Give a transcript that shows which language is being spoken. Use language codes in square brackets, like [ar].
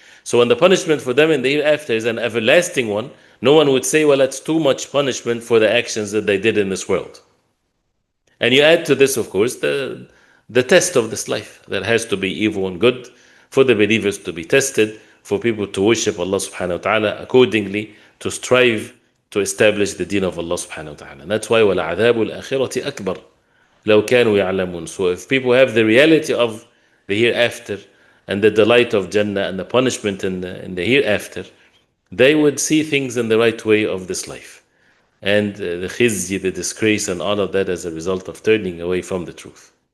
[en] So when the punishment for them in the hereafter is an everlasting one, no one would say, well, that's too much punishment for the actions that they did in this world. And you add to this, of course, the test of this life, that has to be evil and good, for the believers to be tested, for people to worship Allah subhanahu wa ta'ala accordingly, to strive to establish the deen of Allah subhanahu wa ta'ala. And that's why [ar] وَلَعَذَابُ الْآخِرَةِ أَكْبَرُ لَوْ كَانُوا يَعْلَمُونَ. [en] So if people have the reality of the hereafter, and the delight of Jannah and the punishment in the hereafter, they would see things in the right way of this life. And the khizyi, the disgrace, and all of that as a result of turning away from the truth.